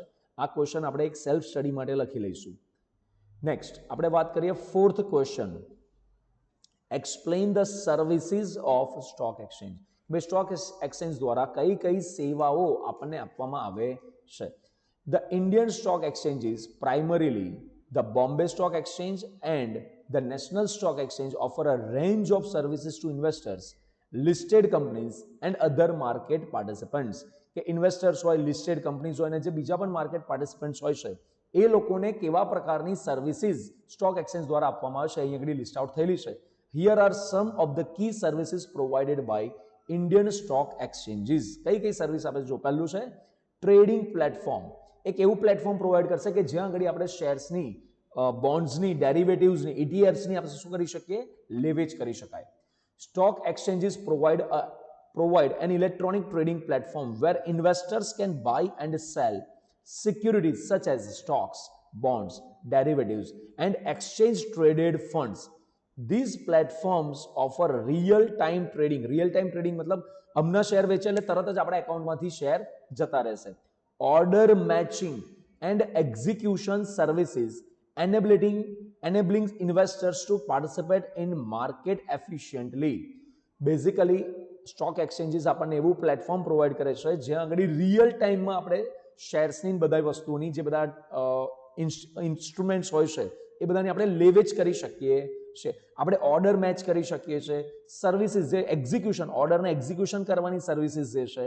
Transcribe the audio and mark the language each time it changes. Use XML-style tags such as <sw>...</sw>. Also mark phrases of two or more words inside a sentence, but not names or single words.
<gu>આ ક્વેશ્ચન આપણે એક</gu> <en>self study</en> <gu>માટે લખી લઈશું. નેક્સ્ટ આપણે વાત કરીએ</gu> <en>fourth question, Explain the services of stock exchange.</en> <gu>ભાઈ</gu> <en>stock exchange</en> <gu>દ્વારા કઈ કઈ સેવાઓ આપણને આપવામાં આવે છે.</gu> <en>The Indian stock exchanges primarily the Bombay Stock Exchange and the National Stock Exchange offer a range of services to investors, listed companies and other market participants.</en> <gu>કે ઇન્વેસ્ટર્સ હોય,</gu> <en>listed companies</en> <gu>હોય અને જે બીજા પણ</gu> <en>market participants</en> <gu>હોય છે, એ લોકોને કેવા પ્રકારની સર્વિસીસ</gu> <en>stock exchange</en> <gu>દ્વારા આપવામાં આવે છે અહીં આગળ</gu> <en>list out</en> <gu>થયેલી છે.</gu> <en>Here are some of the key services provided by Indian stock exchanges.</en> <gu>કઈ કઈ સર્વિસ આપે છે? જો પહેલું છે</gu> <en>trading platform.</en> <gu>એક એવું પ્લેટફોર્મ પ્રોવાઈડ કરશે કે જ્યાં આગળ આપણે શેર્સની, બોન્ડ્સની, ડેરિવેટિવ્સની, ઇટીએફ્સની આપણે શું કરી શકીએ? લેવેચ કરી શકાય.</gu> <en>stock exchanges provide an electronic trading platform where investors can buy and sell securities such as stocks, bonds, derivatives and exchange traded funds. These platforms offer real time trading. Real time trading</en> <gu>મતલબ હમણાં શેર વેચે એટલે તરત જ આપણા એકાઉન્ટમાંથી શેર જતા રહેશે.</gu> <en>Order matching and execution services enabling investors to participate in market efficiently.</en> <gu>બેઝિકલી</gu> <en>stock exchanges</en> <gu>આપણને એવું પ્લેટફોર્મ પ્રોવાઈડ કરે છે જ્યાં આગળ રિયલ ટાઈમમાં આપણે શેર્સની બધા વસ્તુઓની જે બધા ઇન્સ્ટ્રુમેન્ટ્સ હોય છે એ બધાની આપણે લેવેચ કરી શકીએ છે. આપણે ઓર્ડર મેચ કરી શકીએ છીએ. સર્વિસીસ જે એક્ઝિક્યુશન, ઓર્ડરને એક્ઝિક્યુશન કરવાની સર્વિસીસ જે છે.</gu>